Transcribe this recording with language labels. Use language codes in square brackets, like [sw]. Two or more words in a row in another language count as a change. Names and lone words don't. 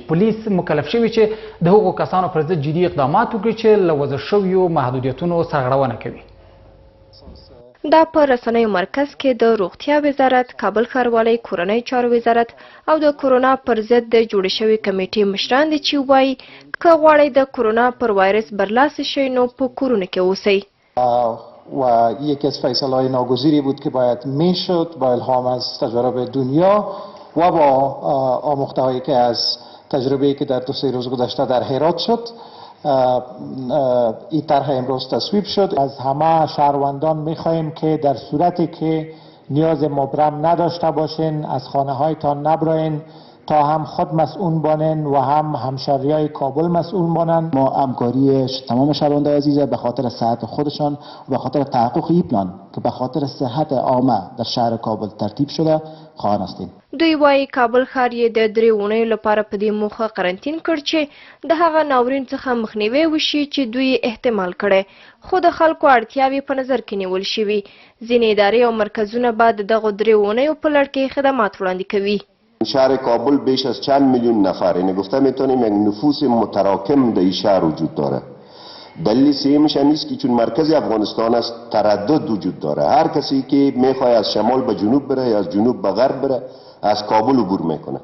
[ps] پولیس مکلف شوي چې د هغو کسانو پر ضد جدي اقدامات وکړي چې له وضع شویو محدودیتونو سرغړونه کوي. دا په رسنیو مرکز کې د روغتیا وزارت، کابل ښاروالۍ کورنۍ چارو وزارت او د کرونا پر ضد د جوړې شوې کمیټې مشران دي چې وایي که غواړئ د کرونا پر وایرس برلاسه شئ نو په کورونو کې اوسئ. [fa] و یکی از فیصله‌های ناگزیری بود که باید میشد با الهام از تجربه دنیا و با آموخته‌هایی که از تجربه‌ای که در 2-3 روز گذشته در هرات شد این طرح امروز تصویب شد. از همه شهروندان میخواهیم که در صورتی که نیاز مبرم نداشته باشین از خانه هایتان نبراین تا هم خود مسئول بانن و هم همشهریای کابل مسئول بانن. ما همکاری تمام شهروندان عزیز به خاطر صحت خودشان و به خاطر تحقق این پلان که به خاطر صحت عامه در شهر کابل ترتیب شده خواهان هستیم. [ps] دوی وایي کابل ښار یې د 3 اونیو لپاره په دې موخه قرنطین کړ چې د هغه ناورین څخه مخنیوی وشي چې دوی احتمال کړی، خو د خلکو اړتیاوې په نظر کې نیول شوي. ځینې ادارې او مرکزونه به د دغو 3 اونیو په لړ کې خدمات وړاندې کوي. [fa] شهر کابل بیش از چند میلیون نفر، یعنی گفته میتونیم یک نفوس متراکم در این شهر وجود داره. دلیل سومش هم است که چون مرکز افغانستان است تردد وجود داره. هر کسی که میخواد از شمال به جنوب بره یا از جنوب به غرب بره از کابل عبور میکنه.